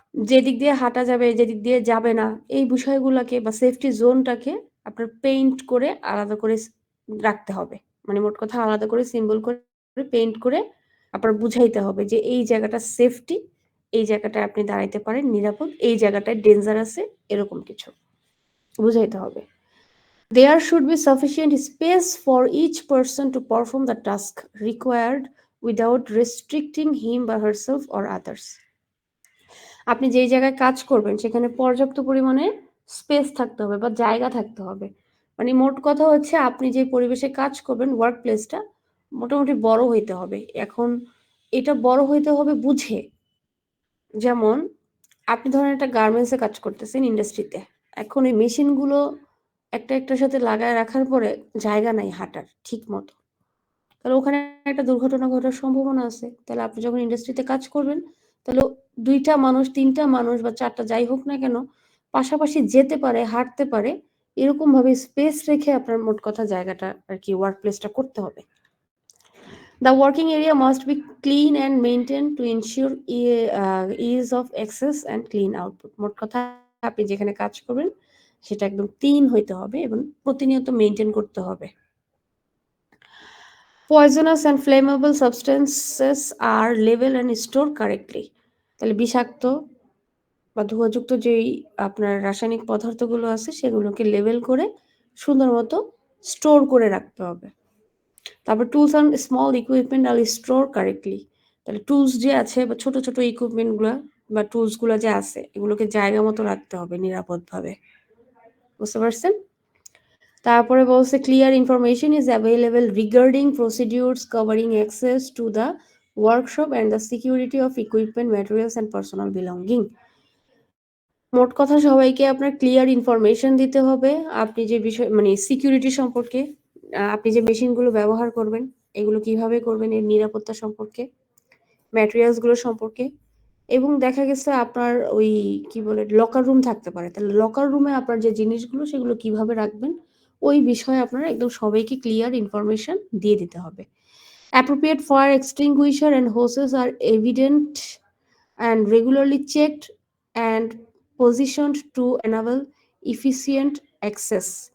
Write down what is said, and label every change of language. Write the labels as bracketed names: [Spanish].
[Bangla] যেদিক দিয়ে হাঁটা যাবে, যেদিক দিয়ে যাবে না, এই বিষয়গুলোকে বা সেফটি জোনটাকে আপনার পেইন্ট করে আলাদা করে রাখতে হবে। মানে মোট কথা আলাদা করে সিম্বল করে পেইন্ট করে আপনার বুঝাইতে হবে যে এই জায়গাটা সেফটি, এই জায়গাটায় আপনি দাঁড়াইতে পারেন নিরাপদ, এই জায়গাটায় ডেঞ্জার আছে, এরকম কিছু বুঝাইতে হবে। [English] There should be sufficient space for each person to perform the task required without restricting him or herself or others. [Bangla] আপনি যেই জায়গায় কাজ করবেন সেখানে পর্যাপ্ত পরিমাণে স্পেস থাকতে হবে বা জায়গা থাকতে হবে। মানে মোট কথা হচ্ছে আপনি যে পরিবেশে কাজ করবেন ওয়ার্ক প্লেসটা মোটামুটি বড় হইতে হবে। এখন এটা বড় হইতে হবে বুঝে, যেমন আপনি ধরেন একটা গার্মেন্টসে কাজ করতেছেন ইন্ডাস্ট্রিতে, এখন ওই মেশিনগুলো একটা একটার সাথে লাগায় রাখার পরে জায়গা নাই হাঁটার ঠিক মতো, তাহলে ওখানে একটা দুর্ঘটনা ঘটার সম্ভাবনা আছে। তাহলে আপনি যখন ইন্ডাস্ট্রিতে কাজ করবেন, তাহলে 2টা মানুষ 3টা মানুষ বা 4টা যাই হোক না কেন পাশাপাশি যেতে পারে, হাঁটতে পারে, এরকম ভাবে স্পেস রেখে আপনার মোট কথা জায়গাটা আর কি ওয়ার্ক প্লেসটা করতে হবে। [English] The working area must be clean and maintained to ensure ease of access and clean output. [Bangla] মোট কথা আপনি যেখানে কাজ করবেন সেটা একদম ক্লিন হইতে হবে এবং প্রতিনিয়ত মেনটেন করতে হবে। [English] Poisonous and flammable substances are labeled and stored correctly. [Bangla] তাহলে বিষাক্ত বা ধোঁয়াযুক্ত যেই আপনার রাসায়নিক পদার্থগুলো আছে সেগুলোকে লেবেল করে সুন্দর মতো স্টোর করে রাখতে হবে। তারপর [English] Tools and small equipment are store correctly. [Bangla] তাহলে টুলস যে আছে বা ছোট ছোট ইকুইপমেন্টগুলো বা টুলসগুলো যে আছে এগুলোকে জায়গা মতো রাখতে হবে নিরাপদভাবে। বুঝতে পারছেন? তারপরে বলছে [English] Clear information is available regarding procedures covering access to the workshop and the security of equipment materials and personal belonging. [Bangla] মোট কথা সবাইকে আপনার ক্লিয়ার ইনফরমেশন দিতে হবে আপনি যে বিষয় মানে সিকিউরিটি সম্পর্কে, আপনি যে মেশিনগুলো ব্যবহার করবেন এগুলো কিভাবে করবেন এর নিরাপত্তা সম্পর্কে, ম্যাটেরিয়ালসগুলো সম্পর্কে, এবং দেখা গেছে আপনার ওই কি বলে লকার রুম থাকতে পারে, তাহলে লকার রুমে আপনার যে জিনিসগুলো সেগুলো কিভাবে রাখবেন ওই বিষয়ে আপনারা একদম সবাইকে ক্লিয়ার ইনফরমেশন দিয়ে দিতে হবে। [English] Appropriate fire extinguisher and hoses are evident and regularly checked and positioned to enable efficient access.